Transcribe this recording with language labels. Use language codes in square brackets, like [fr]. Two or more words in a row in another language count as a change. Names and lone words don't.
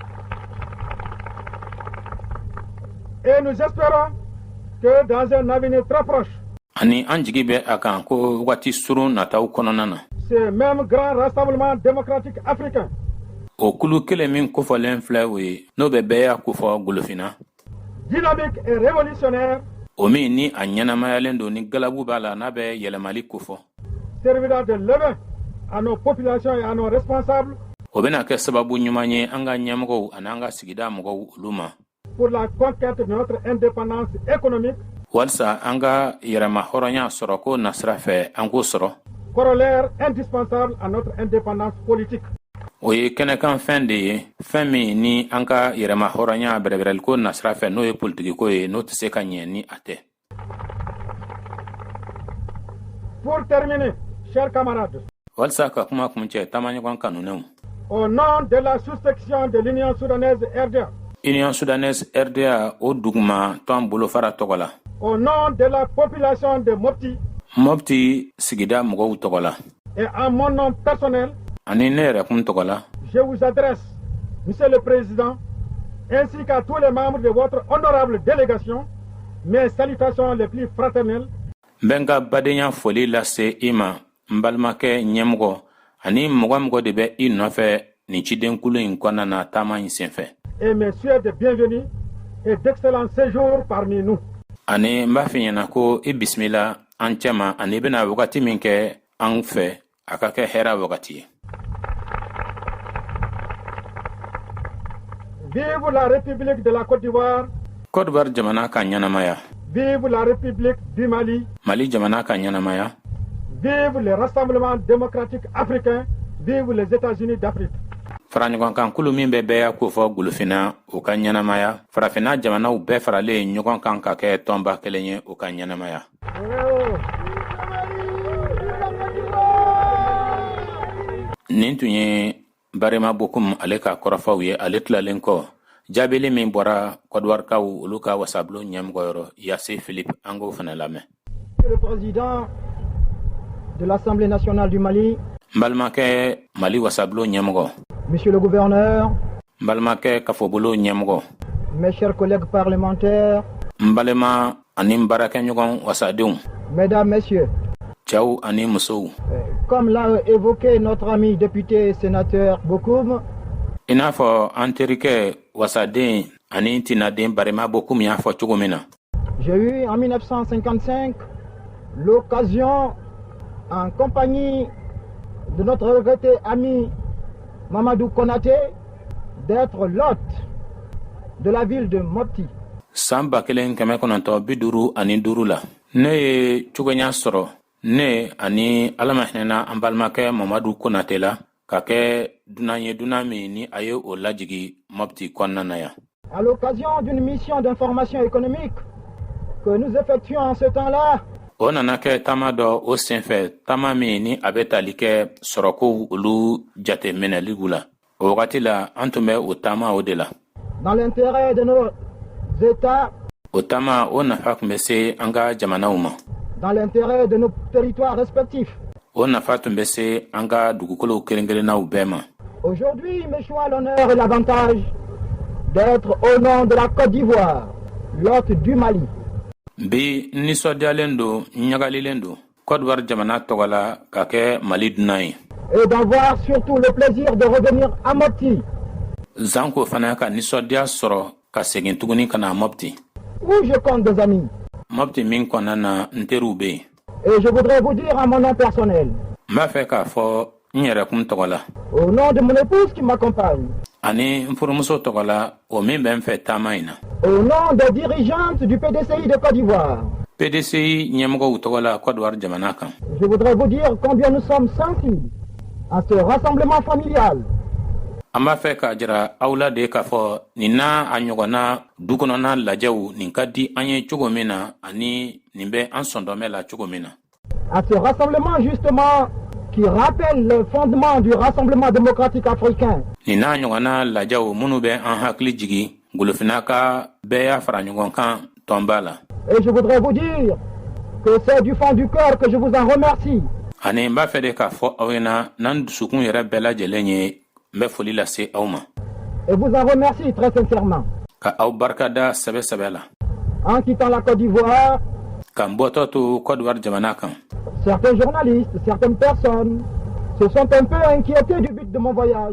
[fr] Et nous espérons que dans un avenir très proche, [bm] ani an jigi bɛ a kan ko wagati surun nataw kɔnɔna na. [fr] ce même grand rassemblement démocratique africain [bm] o kulu kelen min kofɔlen filɛ o ye n'o bɛ bɛɛ y'a kofɔ golofina. [fr] dynamique et révolutionnaire [bm] o min ni a ɲɛnamayalen don ni galabu b'a la n'a bɛ yɛlɛmali kofɔ. [fr] servira de levain à nos populations et à nos responsables [bm] o bɛna kɛ sababu ɲuman ye an ka ɲɛmɔgɔw ani an ka sigida mɔgɔw olu ma. [fr] pour la conquête de notre indépendance économique, [bm] walisa an ka yɛrɛma hɔrɔnya sɔrɔ ko nasira fɛ an k'o sɔrɔ. [fr] corollaire indispensable à notre indépendance politique. [bm] o ye kɛnɛkan fɛn de ye fɛn min ni an ka yɛrɛma hɔrɔnya bɛrɛbɛrɛliko nasira fɛ n'o ye politigiko ye n'o tɛ se ka ɲɛ ni a tɛ. [fr] Pour terminer, chers camarades, [bm] walisa ka kuma kuncɛ taamaɲɔgɔn kanunɛw, [fr] au nom de la sous-section de l'Union soudanaise RDA, [bm] Union soudanaise RDA o duguma ton bolo fara togola. [fr] Au nom de la population de Mopti. [bm] Mopti sigida mɔgɔw togola. [fr] Et en mon nom personnel. [bm] Ani ne yɛrɛ kun togola. [fr] Je vous adresse, Monsieur le Président, ainsi qu'à tous les membres de votre honorable délégation, mes salutations les plus fraternelles. [bm] Benga badenya foli lase ima mbalmakɛ ɲɛmɔgɔ ani mɔgɔ de bɛ I nɔfɛ ni cidenkulu in kɔnɔna na taama in senfɛ. [fr] Et mes souhaits de bienvenue et d'excellent séjour parmi nous. [bm] Ani n b'a f'i ɲɛna ko I bisimila an cɛma ani bɛna wagati min kɛ an fɛ a ka kɛ hɛra wagati ye. [fr] Vive la République de la Côte d'Ivoire. [bm] Côte d'Ivoire jamana ka ɲɛnamaya. [fr] Vive la République du Mali. [bm] Mali jamana ka ɲɛnamaya. [fr] Vive le Rassemblement démocratique africain. Vive les États-Unis d'Afrique. [bm] Faraɲɔgɔnkan kulu min bɛ bɛɛ y'a ko fɔ gulufina o ka ɲɛnamaya. Farafina jamanaw bɛɛ faralen ɲɔgɔn kan ka kɛ tɔnba kelen ye o ka ɲɛnamaya. Nin tun ye Barema Bokum ale ka kɔrɔfɔw ye ale tilalen kɔ. Jaabili min bɔra Côte d'Ivoirekaw olu ka wasabulon ɲɛmɔgɔyɔrɔ Yasse Philippe an k'o fana lamɛn. [fr] Le président de l'Assemblée nationale du Mali. [bm] N balimakɛ Mali wasabulon ɲɛmɔgɔ. [fr] Monsieur le gouverneur. [bm] N balimakɛ kafobolo ɲɛmɔgɔ. [fr] Mes chers collègues parlementaires. [bm] N balima ani n baarakɛɲɔgɔn wasadenw. [fr] Mesdames, messieurs. [bm] Cɛw ani musow. [fr] Comme l'a évoqué notre ami député et sénateur Bokoum. [bm] I n'a fɔ an terikɛ wasaden ani tinaden Barema Bokum y'a fɔ cogo min na. [fr] J'ai eu en 1955 l'occasion, en compagnie de notre regretté ami Mamadou Konaté, d'être l'hôte de la ville de Mopti. [bm] San 1955 la ne ye cogoɲa sɔrɔ ne ani Ala ma hinɛna an balimakɛ Mamadou Konaté la ka kɛ dunan ye dunan min ni a ye o lajigi Mopti kɔnɔna na yan. [fr] À l'occasion d'une mission d'information économique que nous effectuons en ce temps-là. [bm] O nana kɛ taama dɔ o senfɛ taama min ni a bɛ tali kɛ sɔrɔkow olu jateminɛliw la. O wagati la an tun bɛ o taama o de la. [fr] Dans l'intérêt de nos États. [bm] O taama o nafa tun bɛ se an ka jamanaw ma. [fr] Dans l'intérêt de nos territoires respectifs. [bm] O nafa tun bɛ se an ka dugukolow kelen-kelennaw bɛɛ ma. [fr] Aujourd'hui, me choisit l'honneur et l'avantage d'être au nom de la Côte d'Ivoire, l'hôte du Mali. [bm] Bi nisɔndiyalen don ɲagalilen don Côte d'Ivoire jamana tɔgɔ la ka kɛ Mali dunan ye. [fr] Et d'avoir surtout le plaisir de revenir à Mopti. [bm] Zanko fana ka nisɔndiya sɔrɔ ka segin tuguni ka na Mopti. [fr] Où je compte des amis. [bm] Mopti min kɔnɔna na n teriw bɛ yen. [fr] Et je voudrais vous dire à mon nom personnel. [bm] N b'a fɛ k'a fɔ n yɛrɛ kun tɔgɔ la. [fr] Au nom de mon épouse qui m'accompagne. [bm] Ani n furumuso tɔgɔ la o min bɛ n fɛ taama in na. [fr] Au nom des dirigeantes du PDCI de Côte d'Ivoire. [bm] PDCI ɲɛmɔgɔw tɔgɔ la Côte d'Ivoire jamana kan. [fr] Je voudrais vous dire combien nous sommes sensibles à ce rassemblement familial. [bm] An b'a fɛ k'a jira aw la de k'a fɔ nin n'a a ɲɔgɔnna du kɔnɔna lajɛw nin ka di an ye cogo min na ani nin bɛ an sɔndɔmɛ la cogo min na. [fr] À ce rassemblement justement qui rappelle le fondement du Rassemblement démocratique africain. [bm] Nin n'a ɲɔgɔnna lajɛw minnu bɛ an hakili jigi golofina ka bɛɛ y'a fara ɲɔgɔn kan tɔnba la. [fr] Et je voudrais vous dire que c'est du fond du cœur que je vous en remercie. [bm] Ani n b'a fɛ de k'a fɔ aw ɲɛna n'an dusukun yɛrɛ bɛɛ lajɛlen ye n bɛ foli lase aw ma. [fr] Et vous en remercie très sincèrement. [bm] Ka aw barikada sɛbɛ la. [fr] En quittant la Côte d'Ivoire. [bm] Ka n bɔtɔ to Côte d'Ivoire jamana kan. [fr] Certains journalistes, certaines personnes se sont un peu inquiétés du but de mon voyage.